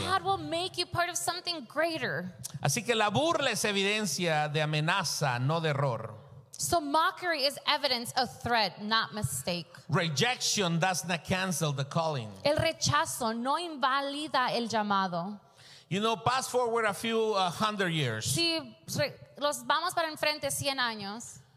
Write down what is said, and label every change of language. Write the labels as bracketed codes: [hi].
[en] God will make you part of something greater. [es] Así que la burla es evidencia de amenaza, no de error. [en] So mockery is evidence of threat, not mistake. Rejection does not cancel the calling. [es] El rechazo no invalida el llamado. [en] You know, pass forward a few hundred years. [es] Si los vamos para enfrente 100 años.